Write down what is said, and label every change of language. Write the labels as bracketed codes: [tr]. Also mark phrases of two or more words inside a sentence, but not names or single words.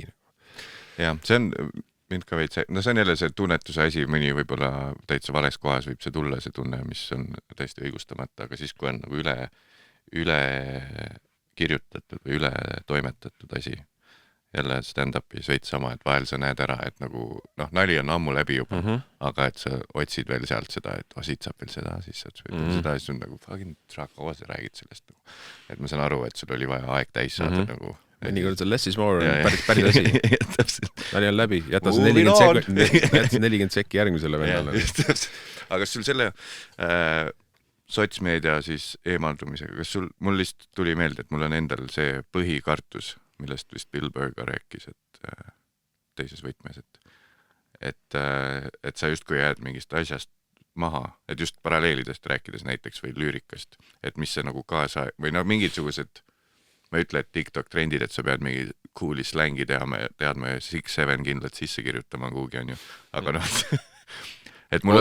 [et] Ja, see on mind ka veits, no see on jälle see tunnetuse asi, mõni võib-olla täitsa vales kohas võib see tulla, see tunne, mis on täiesti õigustamata, aga siis kui on nagu üle kirjutatud või üle toimetatud asi, jälle stand-up'is veits sama, et vahel sa näed ära, et nagu, noh, nali on ammu läbi juba, aga et sa otsid veel sealt seda, et siit saab veel seda, siis saad veel seda, siis on nagu fucking kaua sa räägid sellest. Et ma saan aru, et sul oli vaja aeg täis saada nagu. Mõnikord see [en] less is more [et] on päris asi. Nali on läbi, jäta see 40 sekki järgmisele vennale. Aga sul selle sotsmeedia siis eemaldumisega, kas mul lihtsalt tuli meelde, et mul on endal see põhikartus, millest vist Bill Burr ka rääkis, et teises võtmes, et sa justkui jääd mingist asjast maha, et just paralleelidest rääkides näiteks või lüürikast, et mis see nagu kaasa, või no mingisugused, ma ei ütle, et TikTok trendid, et sa pead mingi cool'i slängi teadma ja 6-7 kindlalt sisse kirjutama kuhugi on ju, aga noh et mul